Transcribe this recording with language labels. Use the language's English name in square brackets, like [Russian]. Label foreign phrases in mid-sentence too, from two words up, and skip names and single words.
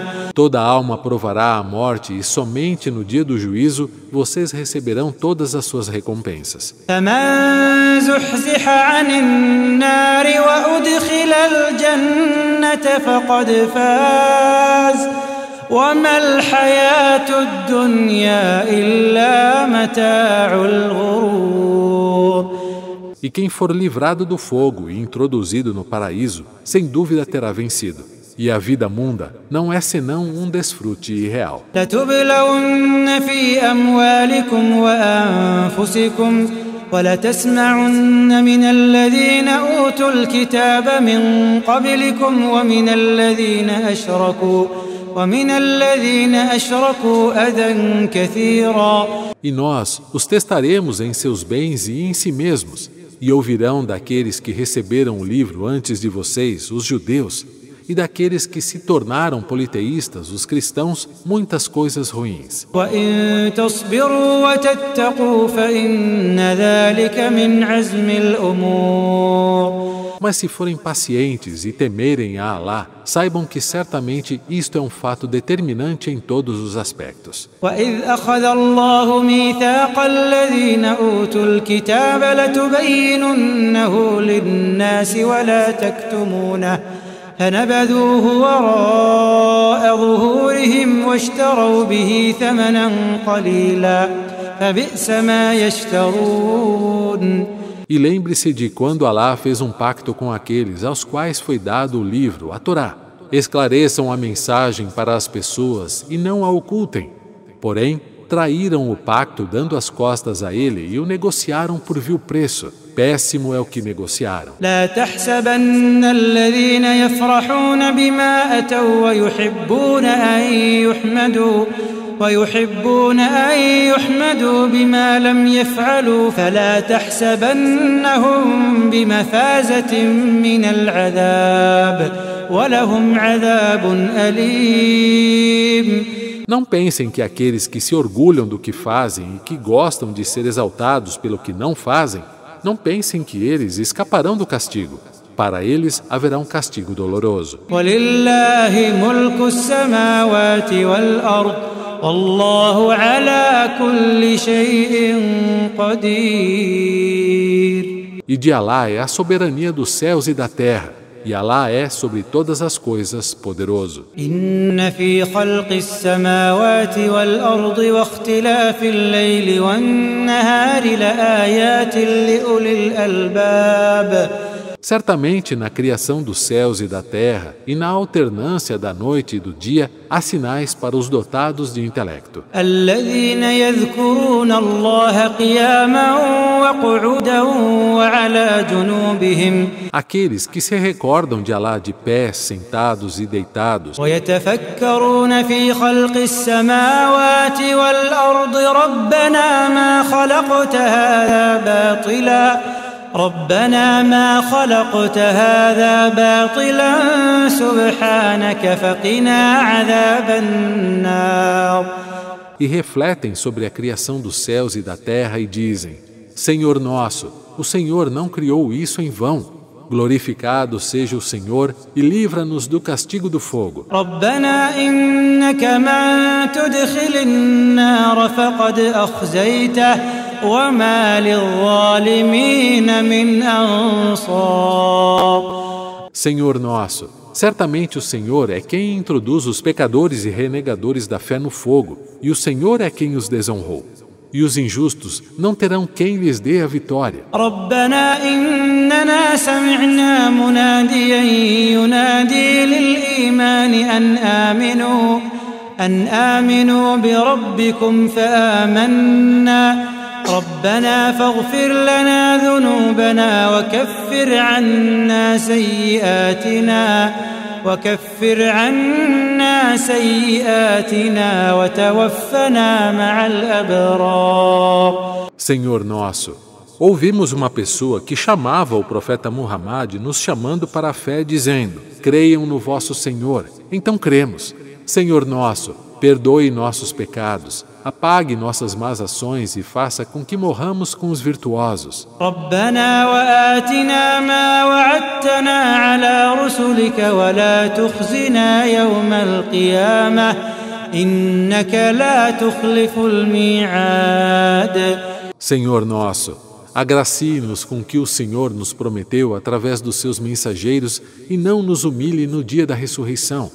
[Portuguese] Toda alma provará a morte e somente no dia do juízo vocês receberão todas as suas recompensas. [Arabic] فمن زحزح عن النار وأدخل الجنة فقد فاز وما الحياة الدنيا إلا متاع الغرور. [Portuguese] E quem for livrado do fogo e introduzido no paraíso, sem dúvida terá vencido. E a vida munda não é senão um desfrute irreal. [Arabic] لتبلون في أموالكم وأنفسكم ولتسمعن من الذين أوتوا الكتاب من قبلكم ومن الذين أشركوا أذى كثيرا. [Portuguese] E nós os testaremos em seus bens e em si mesmos, e ouvirão daqueles que receberam o livro antes de vocês, os judeus, e daqueles que se tornaram politeístas, os cristãos, muitas coisas ruins. [Arabic] وإن تصبروا وتتقوا فإن ذلك من عزم الأمور. [Portuguese] Mas se forem pacientes e temerem a Alá, saibam que certamente isto é um fato determinante em todos os aspectos. [Arabic] وإذ أخذ الله ميثاق الذين أوتوا الكتاب لتبيننه للناس ولا تكتمونه فنبذوه وراء ظهورهم واشتروا به ثمنا قليلا فبئس ما يشترون. [Portuguese] E lembre-se de quando Alá fez um pacto com aqueles aos quais foi dado o livro, a Torá. Esclareçam a mensagem para as pessoas e não a ocultem. Porém, traíram o pacto dando as costas a ele e o negociaram por vil preço. Péssimo é o que negociaram. [Arabic] لا تحسبن الذين يفرحون بما أتوا ويحبون أن يحمدوا بما لم يفعلوا فلا تحسبنهم بمفازة من العذاب ولهم عذاب أليم. [Portuguese] Não pensem que aqueles que se orgulham do que fazem e que gostam de ser exaltados pelo que não fazem, não pensem que eles escaparão do castigo. Para eles haverá um castigo doloroso. [Arabic] وَلِلَّهِ مُلْكُ السَّمَاوَاتِ وَالْأَرْضِ وَاللَّهُ عَلَى كُلِّ شَيْءٍ قَدِيرٌ. [Portuguese] E de Alá é a soberania dos céus e da terra, e Alá é sobre todas as coisas poderoso. [Arabic] إِنَّ فِي خَلْقِ السَّمَاوَاتِ وَالْأَرْضِ وَاخْتِلَافِ اللَّيْلِ وَالنَّهَارِ لَآيَاتٍ لِأُولِي الْأَلْبَابِ. [Portuguese] Certamente, na criação dos céus e da terra e na alternância da noite e do dia, há sinais para os dotados de intelecto. [Arabic] الذين يذكرون الله قياما وقعودا وعلى جنوبهم. [Portuguese] Aqueles que se recordam de Alá de pé, sentados e deitados. [Arabic] ويتفكرون في خلق السماوات والأرض ربنا ما خلقت هذا باطلا سبحانك فقنا عذاب النار. [Portuguese] E refletem sobre a criação dos céus e da terra e dizem: Senhor nosso, o Senhor não criou isso em vão. Glorificado seja o Senhor e livra-nos do castigo do fogo. [Arabic] ربنا إنك من تدخل النار فقد أخزيته وما للظالمين من أنصار. [Portuguese] Senhor nosso, certamente o Senhor é quem introduz os pecadores e renegadores da fé no fogo, e o Senhor é quem os desonrou. E os injustos não terão quem lhes dê a vitória. [Arabic] ربنا إننا سمعنا مناديا ينادي للإيمان أن آمنوا بربكم فآمنا ربنا فاغفر لنا ذنوبنا وكفر عنا عنا سيئاتنا وتوفنا مع الأبرار. [Portuguese] Senhor nosso, ouvimos uma pessoa que chamava o profeta Muhammad nos chamando para a fé, dizendo: creiam no vosso Senhor. Então cremos. Senhor nosso, perdoe nossos pecados, apague nossas más ações e faça com que morramos com os virtuosos. [Arabic] ربنا وآتنا ما وعدتنا على رسلك ولا تخزنا يوم القيامة إنك لا تخلف الميعاد. [Portuguese] Senhor nosso, agracie-nos com o que o Senhor nos prometeu através dos seus mensageiros e não nos humilhe no dia da ressurreição.